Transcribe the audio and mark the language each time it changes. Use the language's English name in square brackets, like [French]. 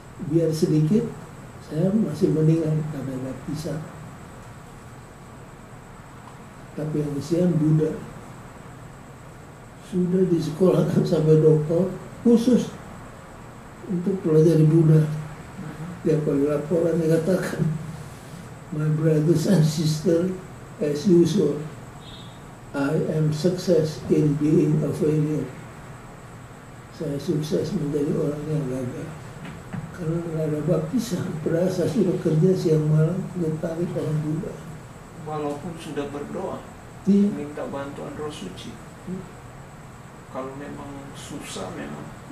[Indonesian] Biar sedikit, saya masih mendingan karena baptisan. Tapi yang kesian Buddha sudah disekolahkan sampai doktor khusus untuk pelajari Buddha. Tiap kali laporan dikatakan, [English] my brothers and sisters, as usual, I am success in being a failure. [Indonesian] Saya sukses menjadi orang yang gagal karena nggak ada baptisan. Berasa sudah kerja siang malam untuk tarik orang Buddha. Walaupun sudah berdoa, Iya. minta bantuan Roh Suci. Kalau memang susah, memang